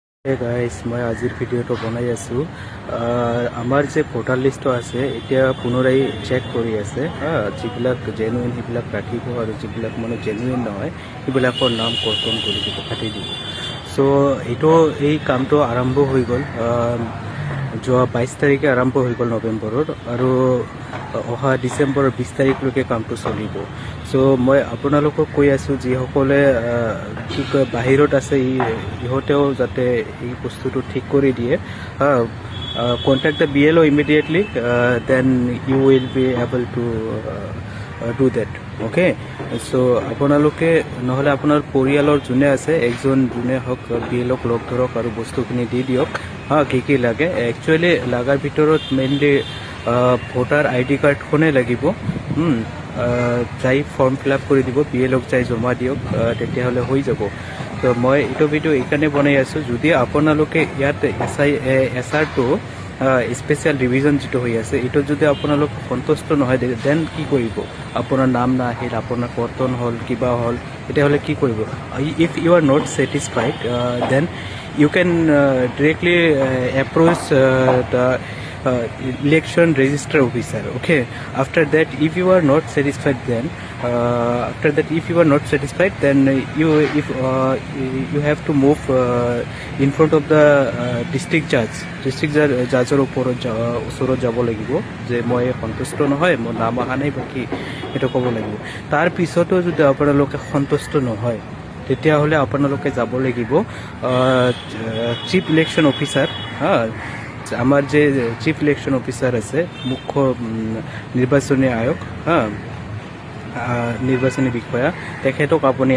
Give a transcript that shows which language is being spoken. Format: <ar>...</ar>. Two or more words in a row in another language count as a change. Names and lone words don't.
<en>hey guys</en> <as>মই আজিৰ ভিডিঅ'টো বনাই আছোঁ আমাৰ যে</as> <en>voter list</en> <as>আছে এতিয়া পুনৰাই চেক কৰি আছে যিবিলাক জেনুইন সেইবিলাক ৰাখিব আৰু যিবিলাক মানে জেনুইন নহয় সেইবিলাকৰ নাম কৰ্তন কৰি দিব কাটি দিব চ' এই কামটো আৰম্ভ হৈ গ'ল যোৱা 22 তাৰিখে আৰম্ভ হৈ গ'ল নৱেম্বৰৰ আৰু অহা ডিচেম্বৰৰ 20 তাৰিখলৈকে কামটো চলিব চ' মই আপোনালোকক কৈ আছোঁ যিসকলে কি কয় বাহিৰত আছে ইহঁতেও যাতে এই বস্তুটো ঠিক কৰি দিয়ে</as> <en>contact the BLO immediately then you will be able to do that okay</en> <as>চ' আপোনালোকে নহ'লে আপোনাৰ পৰিয়ালৰ যোনে আছে একজন যোনে হওক BLOক লগ ধৰক আৰু বস্তুখিনি দি দিয়ক কি লাগে একচুৱেলি লগাৰ ভিতৰত মেইনলি</as> <en>voter ID card</en> <as>লাগিব যাই</as> <en>form fill up</en> <as>কৰি দিব BLOক যাই জমা দিয়ক তেতিয়াহ'লে হৈ যাব তো মই এইটো ভিডিঅ' এইকাৰণে বনাই আছোঁ যদি আপোনালোকে ইয়াত SRটো</as> <en>special revision</en> <as>যিটো হৈ আছে এইটোত যদি আপোনালোক সন্তুষ্ট নহয় দেন কি কৰিব আপোনাৰ নাম নাহিল আপোনাৰ কৰ্তন হ'ল কিবা হ'ল তেতিয়াহ'লে কি কৰিব</as> <en>if you are not satisfied then you can directly approach the election register officer okay after that if you are not satisfied then you have to move in front of the district judgeৰ</en> <as>ওচৰত যাব লাগিব যে মই সন্তুষ্ট নহয় মোৰ নাম অহা নাই বাকী এইটো ক'ব লাগিব তাৰ পিছতো যদি আপোনালোকে সন্তুষ্ট নহয় তেতিয়াহ'লে আপোনালোকে যাব লাগিব</as> <en>chief election officer</en> <as>আমাৰ যে</as> <en>chief election officer</en> <as>আছে মুখ্য নিৰ্বাচনী আয়োগ নিৰ্বাচনী বিষয়া তেখেতক আপুনি</as>